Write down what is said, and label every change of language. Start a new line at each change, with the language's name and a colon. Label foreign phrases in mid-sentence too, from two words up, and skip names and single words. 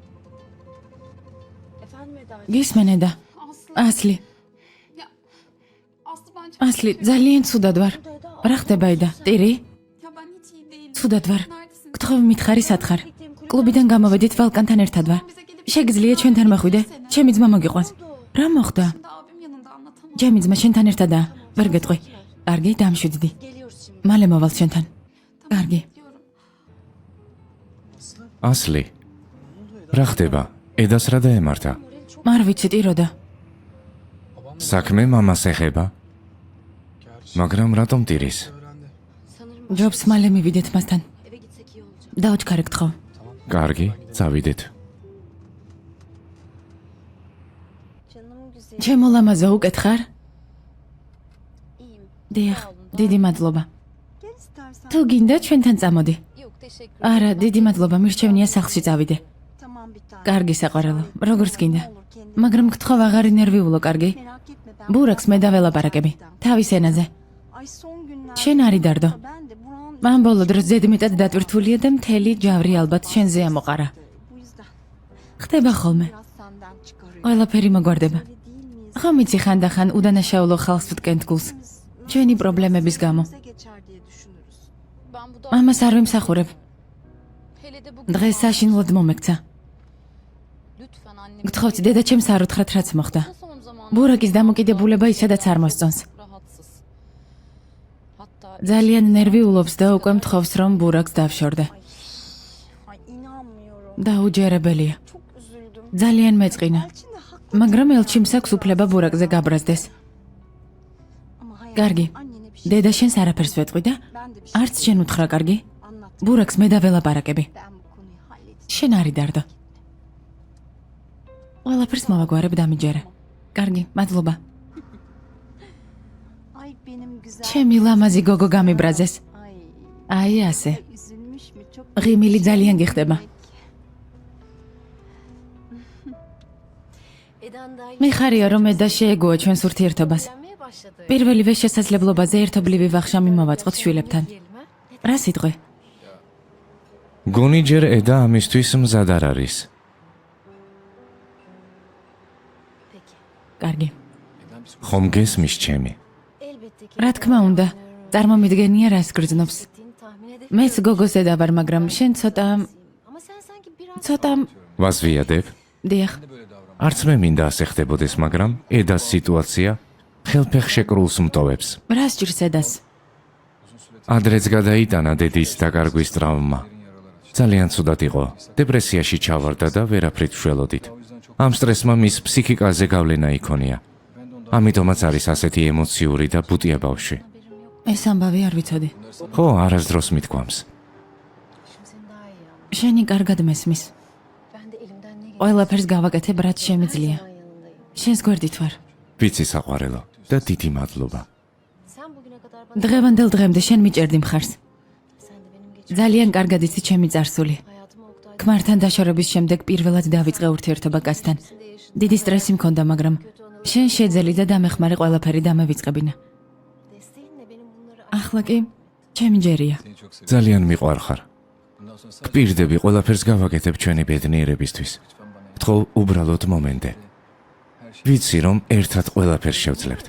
Turkish: Efendim Eda.
Georgian: გისმენ eda.
Turkish: Aslı.
Georgian: ასლი,
Turkish: Ya Aslı ben çok
Georgian: ასლი, ძალიან ცუდად ვარ. რა ხდება eda? ტირი?
Turkish: Ya ben hiç iyi değilim.
Georgian: ცუდად ვარ.
Turkish: Neredesin?
Georgian: გთხოვი მითხარი სათხარ. კლუბიდან გამოვედით ვალკანთან ერთად ვარ. შეგიძლია ჩვენთან მოხვიდე? ჩემი ძმა მოგიყვანს. რა მოხდა?
Turkish: Şimdi abim yanında anlatamam.
Georgian: ჩემი ძმა შენთან ერთადაა. ვერ გეტყვი. კარგი, დამშვიდდი.
Turkish: Geliyoruz şimdi.
Georgian: მალე მოვალ შენთან. კარგი.
Turkish: Diyorum.
Georgian: ასლი. რა ხდება? ედას რა დაემართა? არ ვიცი ტიროდა. საქმე მამას ეხება, მაგრამ რატომ ტირის?
Turkish: Öğrendi. Sanırım
Georgian: ჯობს მალე მივიდეთ მასთან.
Turkish: eve gitsek iyi olacak.
Georgian: დაუჩქარე გთხოვ. კარგი, წავიდეთ.
Turkish: Canım güzel.
Georgian: ჩემო ლამაზო უკეთხარ?
Turkish: İyiyim.
Georgian: დიახ, დიდი მადლობა.
Turkish: Gel istersen.
Georgian: თუ გინდა ჩვენთან წამოდი.
Turkish: Yok teşekkür
Georgian: არა, დიდი მადლობა, მირჩევნია სახლში წავიდე.
Turkish: Tamam bir tane.
Georgian: კარგი საყვარელო, როგორც გინდა.
Turkish: Ne olur kendine
Georgian: მაგრამ გთხოვ აღარ ინერვიულო, კარგი?
Turkish: merak etme ben.
Georgian: ბურაკს მე დაველაპარაკები. თავის ენაზე.
Turkish: Ay son günlerde.
Georgian: შენ არი დარდო.
Turkish: Ben de buranın
Georgian: მან ბოლო დროს ზედმეტად დატვირთულია და მთელი ჯავრი ალბათ შენზე ამოყარა.
Turkish: bu yüzden
Georgian: ხდება ხოლმე.
Turkish: biraz senden çıkarıyor.
Georgian: ყველაფერი მოგვარდება.
Turkish: Öyle değil miyiz?
Georgian: ხომ იცი ხანდახან უდანაშაულო ხალხს ვტკენთ გულს. ჩვენი პრობლემების გამო.
Turkish: Bize geçer diye düşünürüz. Ben bu da
Georgian: ამას არ ვიმსახურებ.
Turkish: hele de bugün
Georgian: დღეს საშინლად მომექცა.
Turkish: lütfen annemi
Georgian: გთხოვთ, დედა ჩემს არ უთხრათ რაც მოხდა.
Turkish: son zaman
Georgian: ბურაკის დამოკიდებულება ისედაც არ მოსწონს.
Turkish: rahatsız. Hatta
Georgian: ძალიან ნერვიულობს და უკვე მთხოვს რომ ბურაკს დავშორდე.
Turkish: Ay inanmıyorum.
Georgian: დაუჯერებელია.
Turkish: Çok üzüldüm.
Georgian: ძალიან მეწყინა.
Turkish: Elçin de haklı.
Georgian: მაგრამ ელჩიმს აქვს უფლება ბურაკზე გაბრაზდეს.
Turkish: Ama hayatım,
Georgian: კარგი.
Turkish: annene bir şey
Georgian: დედა შენს არაფერს ვეტყვი და
Turkish: ben de bir şey
Georgian: არც შენ უთხრა, კარგი?
Turkish: anlat.
Georgian: ბურაკს მე დაველაპარაკები.
Turkish: Ben bu konuyu halledeceğim.
Georgian: შენ არი დარდო. ყველაფერს მოვაგვარებ დამიჯერე. კარგი, მადლობა.
Turkish: Ay benim güzel.
Georgian: ჩემი ლამაზი გოგო გამიბრაზეს. Ay აი ასე.
Turkish: üzülmüş mü? Çok
Georgian: ღიმილი ძალიან გიხდება.
Turkish: Eda'nın dahil
Georgian: მიხარია რომ ედა შეეგუა ჩვენს ურთიერთობას.
Turkish: evlenmeye başladı.
Georgian: პირველივე შესაძლებლობაზე ერთობლივი ვახშამი მოვაწყოთ შვილებთან.
Turkish: Diyelim ha?
Georgian: რა სიტყვი? გონი ჯერ ედა ამისთვის მზად არ არის.
Turkish: Peki.
Georgian: კარგი. ხომ გესმის ჩემი?
Turkish: Elbette ki.
Georgian: რა თქმა უნდა, წარმომიდგენია რას გრძნობს.
Turkish: Ettiğini tahmin edebiliyorum.
Georgian: მეც გოგოს ედა ვარ, მაგრამ შენ ცოტა
Turkish: Ama sen sanki biraz
Georgian: ცოტა ვაზვიადებ? დიახ. არც მე მინდა ასე ხდებოდეს, მაგრამ ედას სიტუაცია ხელფეხ შეკრულს მტოვებს. რა სჭირს ედას? ადრეც გადაიტანა დედის დაკარგვის ტრავმა. ძალიან ცუდად იყო. დეპრესიაში ჩავარდა და ვერაფრით შველოდით. ამ სტრესმა მის ფსიქიკაზე გავლენა იქონია. ამიტომაც არის ასეთი ემოციური და ბუტია ბავშვი. ეს ამბავი არ ვიცოდი. ხო, არასდროს მithქვამს. შენი კარგად მესმის.
Turkish: Ben de elimden ne
Georgian: ყველაფერს გავაკეთებ, რაც შემიძლია. შენს გვერდით ვარ. ვიცი საყვარელო და დიდი მადლობა.
Turkish: Sen bugüne kadar bana
Georgian: დღევანდელ დღემდე შენ მიჭერდი მხარს.
Turkish: sen de benim geçmiş
Georgian: ძალიან კარგად იცი ჩემი წარსული.
Turkish: hayatıma Oktay
Georgian: ქმართან დაშორების შემდეგ პირველად დავიწყე ურთიერთობა კაცთან. დიდი სტრესი მქონდა, მაგრამ შენ შეძელი და დამეხმარე ყველაფერი დამევიწყებინა.
Turkish: desteğinle benim bunları
Georgian: ახლა კი ჩემი ჯერია. ძალიან მიყვარხარ. გპირდები ყველაფერს გავაკეთებ ჩვენი ბედნიერებისთვის. გთხოვ უბრალოდ მომენტე. ვიცი რომ ერთად ყველაფერს შევძლებთ.